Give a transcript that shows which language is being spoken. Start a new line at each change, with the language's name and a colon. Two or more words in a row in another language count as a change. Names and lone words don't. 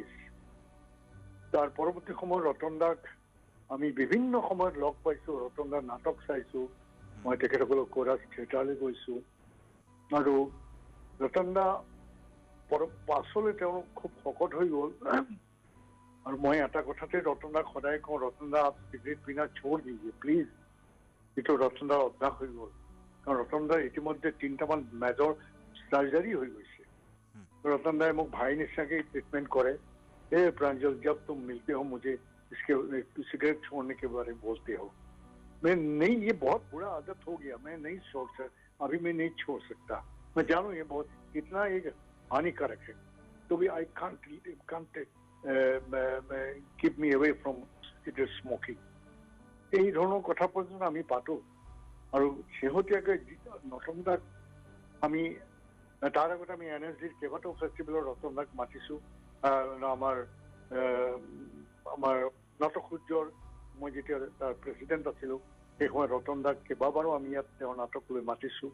Assamese: তাৰ পৰৱৰ্তী সময়ত ৰতন দাক আমি বিভিন্ন সময়ত লগ পাইছোঁ, ৰতন দাৰ নাটক চাইছোঁ। মই তেখেতসকলক কোৰাছ থিয়েটাৰলৈ গৈছোঁ। আৰু ৰতন দা পাছলৈ তেওঁ খুব শকত হৈ গ'ল। আৰু মই এটা কথাতে ৰতন দাক সদায় কওঁ, ৰতন দা
Hindi: सिगरेट पीना छोड़ दीजिए
Assamese: প্লিজ। এইটো ৰতন দাৰ অভ্যাস হৈ গ'ল। কাৰণ ৰতন দাৰ ইতিমধ্যে 3টামান মেজৰ চাৰ্জাৰী হৈ গৈছে। ৰতন দাই মোক ভাই নিচিনাকৈ ট্ৰিটমেণ্ট কৰে।
Hindi: प्रांजल, जब तुम मिलते हो मुझे इसके सिगरेट छोड़ने के बारे में बोलते हो। मैं नहीं, ये बहुत बुरा आदत हो गया, मैं नहीं अभी मैं नहीं छोड़ सकता। मैं जानू ये बहुत कितना एक हानिकारक है, तो भी
English: I can't keep me away from cigarette smoking.
Assamese: এই ধৰণৰ কথা পৰ্যন্ত আমি পাতো আৰু শেহতীয়াকৈ নতুন দাক আমি তাৰ আগতে আমি এনএছডিৰ কেইবাটাও ফেষ্টিভেলৰ ৰতন দাক মাতিছোঁ। আমাৰ নাটক সূৰ্যৰ মই যেতিয়া তাৰ প্ৰেচিডেণ্ট আছিলোঁ সেই সময়ত ৰতন দাক কেইবাবাৰো আমি ইয়াত তেওঁৰ নাটক লৈ মাতিছোঁ।